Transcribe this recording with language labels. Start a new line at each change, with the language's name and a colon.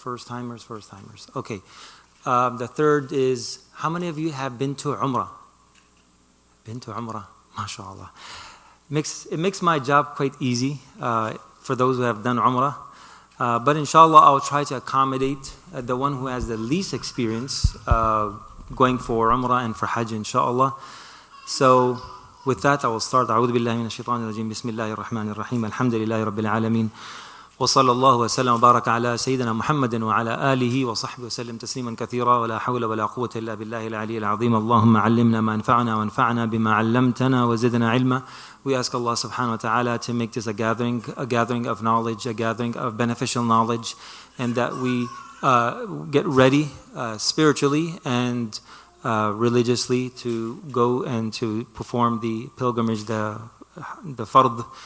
English: Okay. The third is, how many of you have been to Umrah? Been to Umrah. MashaAllah. It makes my job quite easy for those who have done Umrah. But inshallah, I'll try to accommodate the one who has the least experience going for Umrah and for Hajj, inshallah. So, with that, I will start.
Arabic: أعوذ بالله من الشيطان الرجيم. بسم الله الرحمن الرحيم. الحمد لله رب العالمين. وصلى الله وسلم وبارك على سيدنا محمد وعلى آله وصحبه وسلم تسليما كثيرا ولا حول ولا قوة إلا بالله العلي العظيم. اللهم علمنا ما ينفعنا وانفعنا بما علمتنا وزدنا علما.
English: We ask Allah subhanahu wa ta'ala to make this a gathering of knowledge, a gathering of beneficial knowledge, and that we get ready spiritually and religiously to go and to perform the pilgrimage, the fard.